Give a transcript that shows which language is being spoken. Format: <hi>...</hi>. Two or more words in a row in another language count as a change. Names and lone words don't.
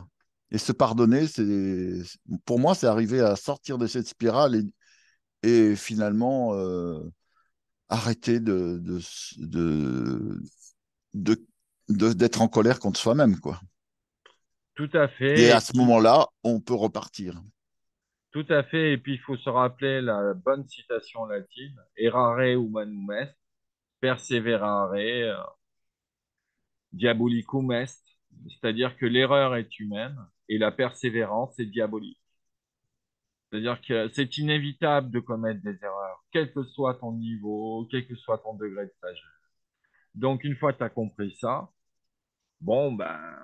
<fr>Et se pardonner, pour moi, c'est arriver à sortir de cette spirale et finalement arrêter de, d'être en colère contre soi-même, quoi. Tout à Et fait. à ce moment-là, on peut repartir. Tout à fait. Et puis, il faut se rappeler la bonne citation latine,</fr> <la>errare humanum est, perseverare diabolicum est.</la> <fr>C'est-à-dire que l'erreur est humaine et la persévérance est diabolique. C'est-à-dire que c'est inévitable de commettre des erreurs, quel que soit ton niveau, quel que soit ton degré de sagesse. Donc, une fois que tu as compris ça, bon, ben,</fr>